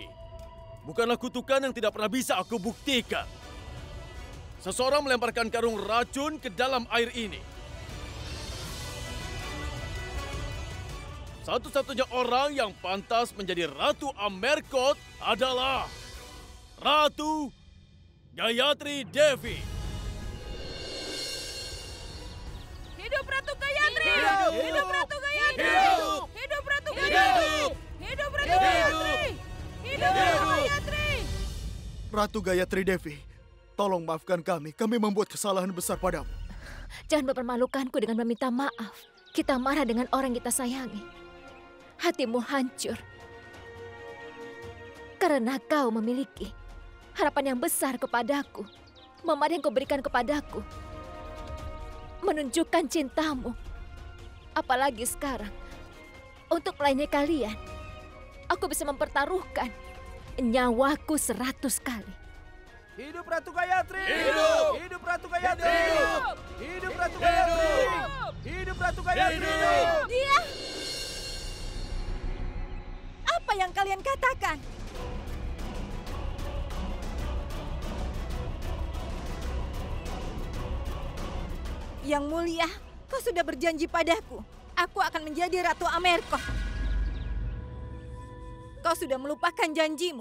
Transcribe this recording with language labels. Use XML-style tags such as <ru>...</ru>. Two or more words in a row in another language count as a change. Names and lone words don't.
<id>Bukanlah kutukan yang tidak pernah bisa aku buktikan. Seseorang melemparkan karung racun ke dalam air ini. Satu-satunya orang yang pantas menjadi Ratu Amerkot adalah Ratu Gayatri Devi. Hidup Ratu Gayatri! Hidup Ratu Gayatri! Hidup Ratu Gayatri! Hidup Ratu Gayatri! Hidup Ratu Gayatri! Ratu Gayatri Devi, tolong maafkan kami. Kami membuat kesalahan besar padamu. Jangan mempermalukanku dengan meminta maaf. Kita marah dengan orang kita sayangi. Hatimu hancur. Karena kau memiliki harapan yang besar kepadaku. Mama yang kau berikan kepadaku. Menunjukkan cintamu. Apalagi sekarang. Untuk melayani kalian. Aku bisa mempertaruhkan nyawaku 100 kali. Hidup Ratu Gayatri! Hidup! Hidup Ratu Gayatri! Hidup! Hidup Ratu Gayatri! Hidup Ratu Gayatri! Dia! Apa yang kalian katakan? Yang mulia, kau sudah berjanji padaku. Aku akan menjadi Ratu Amerkot. Kau sudah melupakan janjimu.</id>